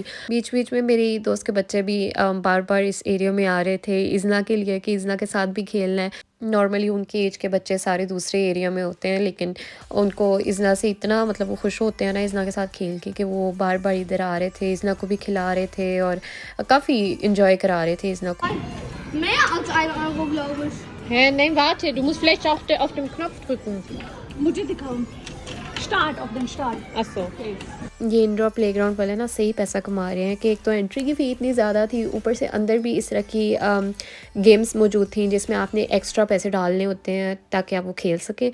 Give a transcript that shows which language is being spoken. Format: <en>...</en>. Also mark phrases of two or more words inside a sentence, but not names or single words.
<hi>बीच बीच में मेरी दोस्त के बच्चे भी बार बार इस एरिया में आ रहे थे इज़ना के लिए कि इज़ना के साथ भी खेलना है। नॉर्मली उनकी एज के बच्चे सारे दूसरे एरिया में होते हैं, लेकिन उनको इज़ना से इतना मतलब वो खुश होते हैं ना इज़ना के साथ खेल के, कि वो बार बार इधर आ रहे थे, इज़ना को भी खिला रहे थे और काफ़ी इंजॉय करा रहे थे इज़ना को।</hi> <de>Mehr als 1 Euro, glaube ich. Hä, nein, warte, du musst vielleicht auf den Knopf drücken.</de> <hi>मुझे दिखाओ।</hi> <de>Start auf den Start. Ach so.</de> <hi>ये</hi> <en>indoor playground</en> <hi>वाले ना सही पैसा कमा रहे हैं कि एक तो एंट्री की फ़ी इतनी ज़्यादा थी, ऊपर से अंदर भी इस तरह की गेम्स मौजूद थी जिसमें आपने एक्स्ट्रा पैसे डालने होते हैं ताकि आप वो खेल सकें।</hi>